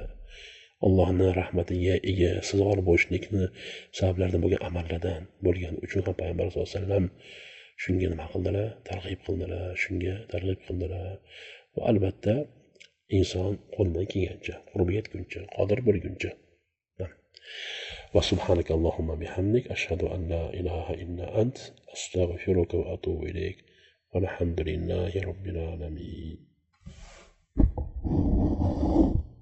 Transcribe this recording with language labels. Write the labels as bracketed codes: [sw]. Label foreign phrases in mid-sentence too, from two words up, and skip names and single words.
[uz] Allohning rahmatiga ega sizg'or bo'lishlikni sabablaridan bo'lgan amallardan bo'lgani uchun ham payg'ambar [ar] صلى الله عليه وسلم [uz] shunga nima qildilar? Targ'ib qildilar. Va albatta inson qo'lidan kelgancha, qurbi yetguncha, qodir bo'lguncha. [ar] وسبحانك اللهم وبحمدك أشهد أن لا إله إلا أنت أستغفرك وأتوب إليك. والحمد لله رب العالمين.